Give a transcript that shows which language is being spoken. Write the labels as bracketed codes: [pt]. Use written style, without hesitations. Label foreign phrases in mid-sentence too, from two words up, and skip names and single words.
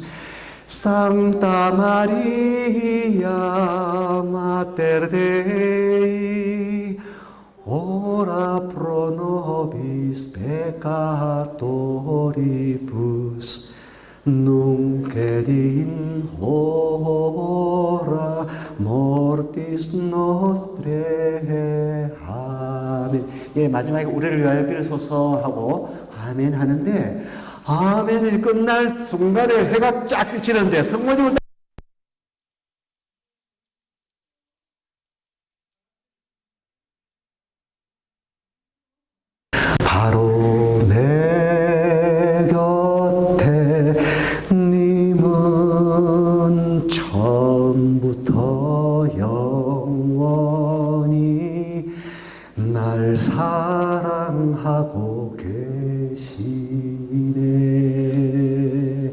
[la] Sancta Maria, Mater Dei, ora pro nobis peccatoribus, nunc et in hora mortis nostrae. [ko] 아멘. 예, 마지막에 우리를 위하여 빌소서 하고 아멘 하는데, 아멘이 끝날 순간에 해가 쫙 비치는데 성모님을 바로 내 곁에 님은 처음부터 영원히 날 사랑하고 계시네.